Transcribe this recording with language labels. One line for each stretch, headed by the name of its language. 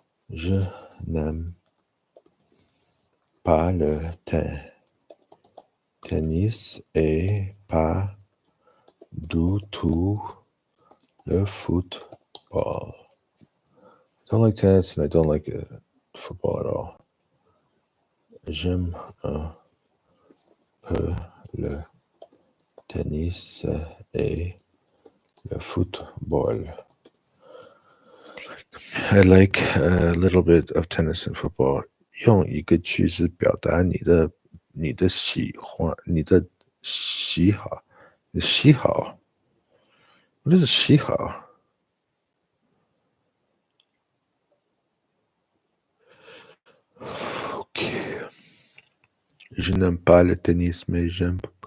French: Je n'aime pas le tennis et pas du tout le football.
English: I don't like tennis and I don't like football at all. J'aime un peu le tennis et le football. I like a little bit of tennis and football.
Chinese: 用一个句子表达你的喜欢，你的喜好，你的喜好。
English: What is
Chinese: 喜好？
English: Ok.
French: Je n'aime pas le tennis, mais j'aime.